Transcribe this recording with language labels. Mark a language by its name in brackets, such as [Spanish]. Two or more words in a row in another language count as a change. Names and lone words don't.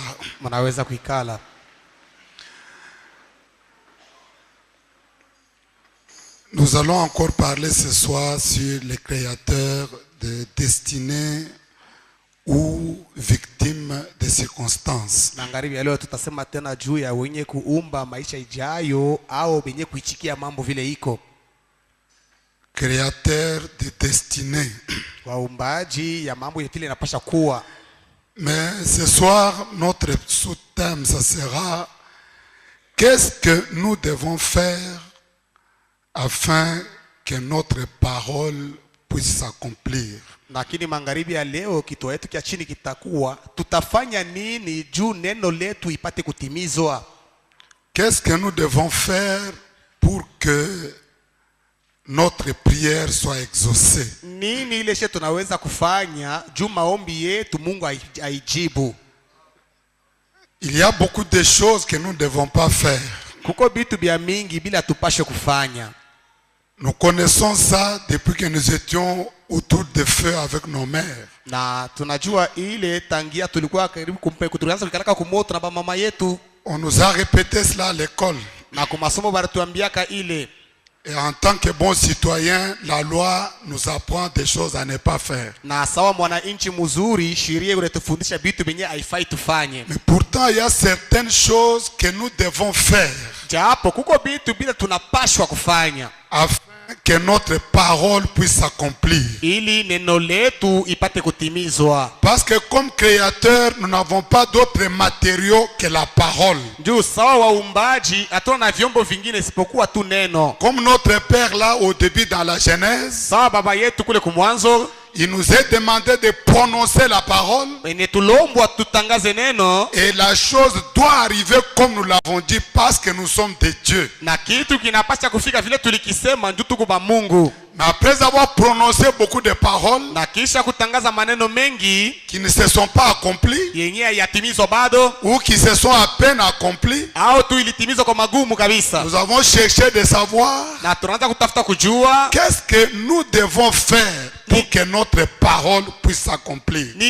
[Swahili] Mnaweza kuikala. [French] Nous allons encore parler ce soir sur les créateurs de destinée ou victimes des circonstances. [Swahili] Magharibi ya leo tutasema tena juu ya wenye kuumba maisha ijayo au wenye kuichikia mambo vile iko. [French] Créateurs de destinée. [Swahili] Waumbaji ya mambo vile inapasha kuwa. [French] Mais ce soir, notre sous-thème, ça sera qu'est-ce que nous devons faire afin que notre parole puisse s'accomplir. [Swahili] Lakini magharibi ya leo kituo yetu kia chini kitakuwa tutafanya nini juu neno letu ipate kutimizwa. [French] Qu'est-ce que nous devons faire pour que notre prière soit exaucée. [Swahili] Nini ile she tunaweza kufanya juu maombi yetu Mungu aijibu? [French] Il y a beaucoup de choses que nous ne devons pas faire. [Swahili] Kuko bitu bya mingi bila tupashe kufanya. [French] Nous connaissons ça depuis que nous étions autour des feux avec nos mères. [Swahili] Na tunajua ile tangia tulikuwa karibu tulianza kukalaka kumoto na mama yetu. [French] On nous a répété cela à l'école. [Swahili] Na kwa masomo baratuambiaka ile. [French] Et en tant que bons citoyens, la loi nous apprend des choses à ne pas faire. [Swahili] Na sawa mwananchi mzuri, sheria inatufundisha vitu vyenye haifai tufanye. [French] Mais pourtant, il y a certaines choses que nous devons faire. [Swahili] Japo kuko vitu bila tunapashwa kufanya. [French] Afin que notre parole puisse s'accomplir. [Swahili] Ili neno letu ipate kutimizwa. [French] Parce que comme créateurs, nous n'avons pas d'autres matériaux que la parole. [Swahili] Ndio sawa waumbaji hatuna na vyombo vingine isipokuwa tu neno. [French] Comme notre père là au début dans la Genèse, [Swahili] sawa baba yetu kule kumwanzo, [French] il nous est demandé de prononcer la parole. Et la chose doit arriver comme nous l'avons dit parce que nous sommes des dieux. Mais après avoir prononcé beaucoup de paroles qui ne se sont pas accomplies ou qui se sont à peine accomplies, nous avons cherché de savoir qu'est-ce que nous devons faire pour que notre parole puisse s'accomplir.